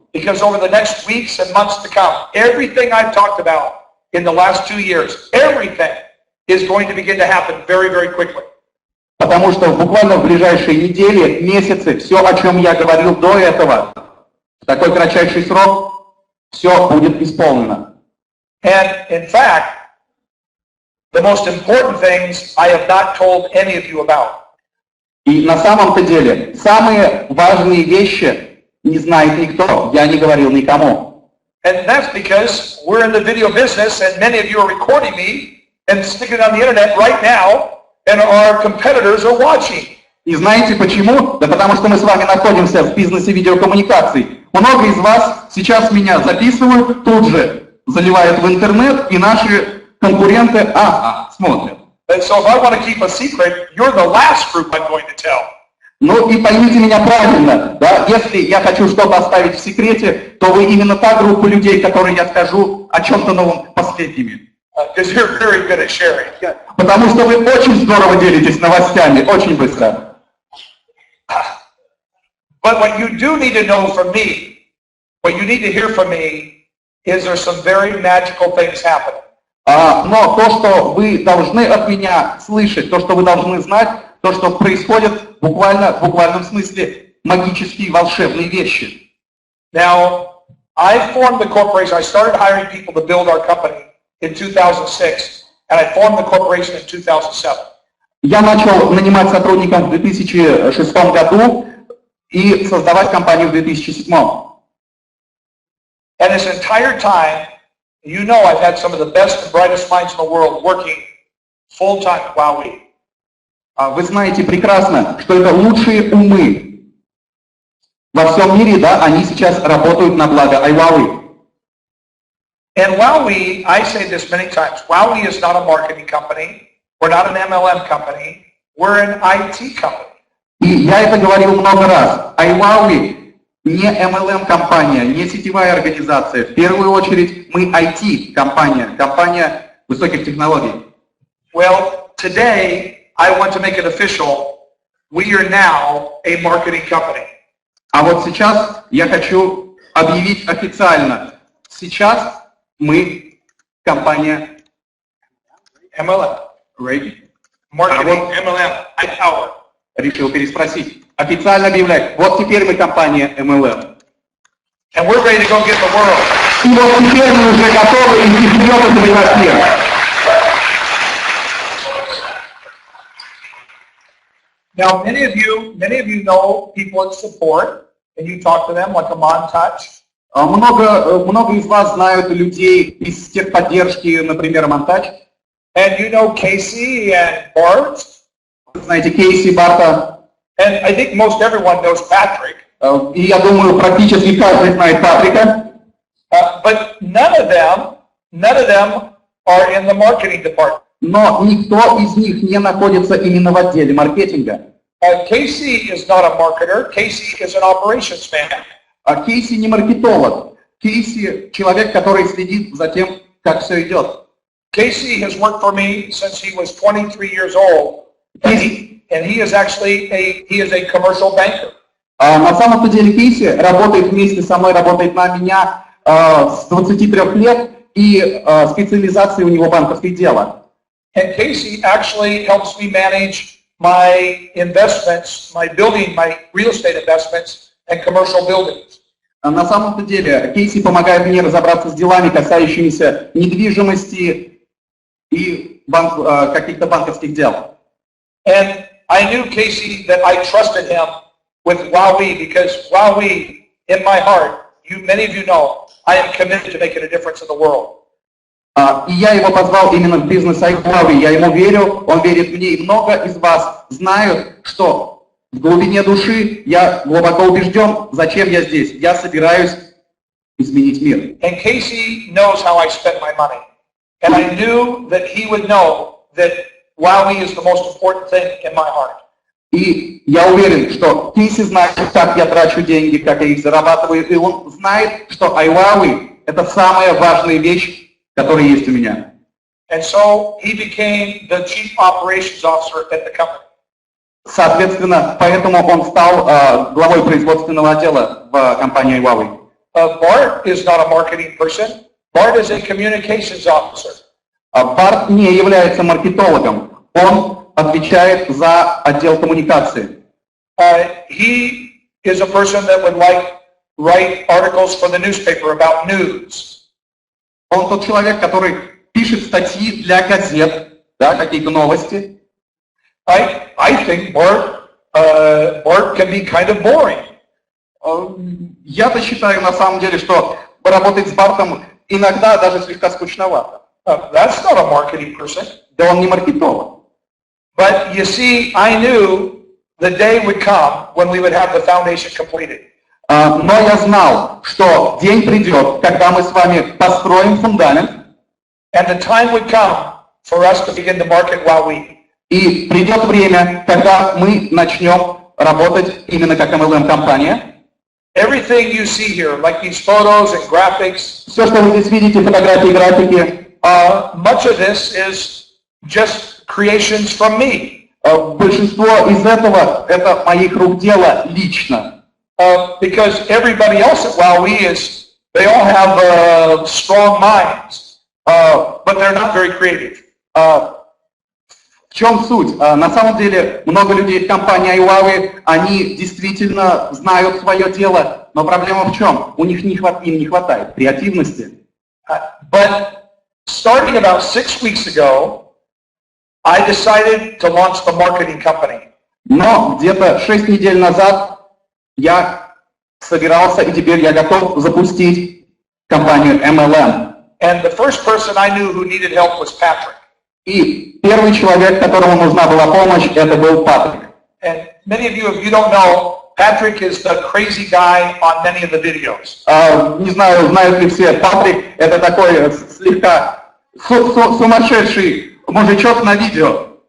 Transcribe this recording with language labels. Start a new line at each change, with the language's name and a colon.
English: Because over the next weeks and months to come, everything I've talked about in the last 2 years, everything is going to begin to happen very, very quickly.
Russian: Потому что буквально в ближайшие недели, месяцы, все, о чем я говорил до этого, в такой кратчайший срок, все будет исполнено.
English: And in fact, the most important things I have not told any of you about.
Russian: И на самом-то деле, самые важные вещи не знает никто, я не говорил никому.
English: And that's because we're in the video business and many of you are recording me and sticking it on the internet right now and our competitors are watching.
Russian: И знаете почему? Да потому что мы с вами находимся в бизнесе видеокоммуникаций. Много из вас сейчас меня записывают, тут же заливают в интернет, и наши конкуренты смотрят.
English: And so if I want to keep a secret, you're the last group I'm going to tell.
Russian: Ну и поймите меня правильно, да, если я хочу что-то оставить в секрете, то вы именно та группа людей, которой я скажу о чем-то новом последними.
English: Because you're very good at sharing.
Russian: Потому что вы очень здорово делитесь новостями, очень быстро.
English: But what you do need to know from me, what you need to hear from me, is there's some very magical things happening.
Russian: Но то, что вы должны от меня слышать, то, что вы должны знать, то, что происходит в буквальном смысле магические, волшебные вещи.
English: Now, I formed the corporation. I started hiring people to build our company in 2006, and I formed the corporation in 2007.
Russian: Я начал нанимать сотрудников в 2006 году и создавать компанию в 2007.
English: And this entire time, you know I've had some of the best and brightest minds in the world working full-time at WowWe.
Russian: Вы знаете прекрасно, что это лучшие умы во всем мире, да, они сейчас работают на благо IWowWe.
English: And WowWe, I say this many times, WowWe is not a marketing company, we're not an MLM company, we're an IT company.
Russian: И я это говорил много раз. IWowWe не MLM-компания, не сетевая организация. В первую очередь мы IT-компания, компания высоких технологий.
English: Well, today I want to make it official. We are now a marketing company.
Russian: А вот сейчас я хочу объявить официально. Сейчас мы компания MLM.
English: Ready? Marketing, MLM, power.
Russian: Решил переспросить. Официально объявляю. Вот теперь мы компания MLM.
English: And we're ready to go get the world.
Russian: И вот теперь мы уже готовы идти вперед и завоевать мир.
English: Now, many of you know people at support, and you talk to them like a montage.
Russian: Много из вас знают людей из техподдержки, например, монтаж.
English: And you know Casey and Bart.
Russian: Знаете Кейси, Барта.
English: And I think most everyone knows Patrick.
Russian: И я думаю, практически каждый знает Патрика.
English: But none of them are in the marketing department.
Russian: Но никто из них не находится именно в отделе маркетинга.
English: Casey is not a marketer. Casey is an operations man.
Russian: А Кейси не маркетолог. Кейси человек, который следит за тем, как все идет.
English: Casey has worked for me since he was 23 years old, and he is actually a commercial banker.
Russian: На самом-то деле Кейси работает вместе со мной, работает на меня с 23 лет, и специализация у него банковское дело.
English: And Casey actually helps me manage my investments, my real estate investments and commercial buildings.
Russian: На самом-то деле Кейси помогает мне разобраться с делами, касающимися недвижимости и каких-то банковских дел.
English: And I knew, Casey, that I trusted him with WowWe because WowWe, in my heart, many of you know, I am committed to making a difference in the world.
Russian: И я его позвал именно в бизнес IWowWe. Я ему верю, он верит мне, и много из вас знают, что в глубине души я глубоко убежден, зачем я здесь. Я собираюсь изменить мир.
English: And Casey knows how I spend my money. And I knew that he would know that WowWe is the most important thing in my heart.
Russian: И я уверен, что Кейси знает, как я трачу деньги, как я их зарабатываю, и он знает, что IWowWe – это самая важная вещь, которая есть у меня.
English: And so he became the chief operations officer at the company.
Russian: Соответственно, поэтому он стал главой производственного отдела в компании IWowWe.
English: Bart is not a marketing person. Bart is a communications officer.
Russian: Барт не является маркетологом. Он отвечает за отдел коммуникации.
English: He is a person that would write articles for the newspaper about news.
Russian: Он тот человек, который пишет статьи для газет, да, какие-то новости.
English: I think Bart can be kind of boring.
Russian: Я-то считаю на самом деле, что работать с Бартом иногда даже слегка скучновато.
English: That's not a marketing person.
Russian: Да он не маркетолог.
English: But you see, I knew the day would come when we would have the foundation completed.
Russian: Но я знал, что день придет, когда мы с вами построим фундамент.
English: And the time would come for us to begin to market WowWe.
Russian: И придет время, когда мы начнем работать именно как MLM-компания.
English: Everything you see here, like these photos and graphics,
Russian: все, что вы здесь видите, фотографии, графики,
English: much of this is just creations from me.
Russian: Большинство из этого это моих рук дело лично.
English: Because everybody else at WowWe they all have strong minds, but they're not very creative.
Russian: В чем суть? На самом деле, много людей в компании IWowWe, они действительно знают свое дело, но проблема в чем? Им не хватает креативности.
English: But starting about 6 weeks ago, I decided to launch the marketing company.
Russian: Но где-то 6 недель назад я собирался, и теперь я готов запустить компанию MLM.
English: And the first person I knew who needed help was Patrick.
Russian: И первый человек, которому нужна была помощь, это был Патрик.
English: And many of you, if you don't know, Patrick is the crazy guy on many of the videos.
Russian: Не знаю, знают ли все, Патрик это такой слегка сумасшедший мужичок на видео.